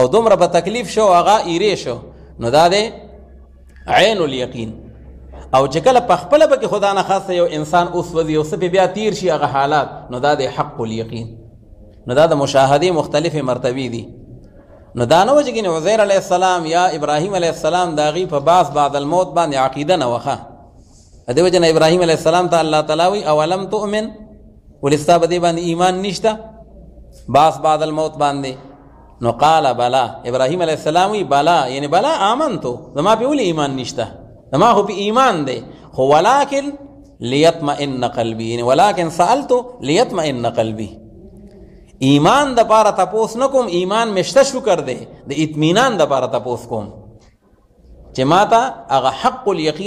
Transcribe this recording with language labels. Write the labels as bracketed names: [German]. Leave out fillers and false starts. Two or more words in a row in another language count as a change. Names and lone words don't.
[Pashto] دومره په تکلیف شو هغه ایرې شو نو دا دی [Arabic] عین الیقین [Pashto] او چې کله په خپله پکې خدا نه خاصه یو انسان وسوځي او څه پې بیا تیر شي هغه حالات نو دا دی [Arabic] حق الیقین [Pashto] نو دا د مشاهدې مختلفې مرتبې دي نو دا نه و چې ګینې عزیر [Arabic] علیه السلام [Pashto] یا ابراهیم [Arabic] علیه السلام [Pashto] د هغې په [Arabic] بعث بعد [Pashto] الموت باندې عقیده نه وخه د دې وجه نه ابراهیم [Arabic] علیه السلام [Pashto] ته الله تعالی وایي [Arabic] اولم تؤمن [Pashto] ولې ستا په دې باندې ایمان نشته [Arabic] بعث بعد الموت [Pashto] باندې نو [Arabic] قال بلا [Pashto] ابراهیم [Arabic] علیه السلام [Pashto] وایي بلا یعنی [Arabic] بلا آمنتو [Pashto] زما پې ولې ایمان نشته زما خو پې ایمان دی خو [Arabic] ولکن لیطمئن قلبي [Pashto] یعنی [Arabic] ولکن سألتو لیطمئن قلبي [Pashto] ایمان د پاره تپوس نه کوم ایمان مشته شکر دی د اطمینان د پاره تپوس کوم چې ما ته هغه [Arabic] حق الیقین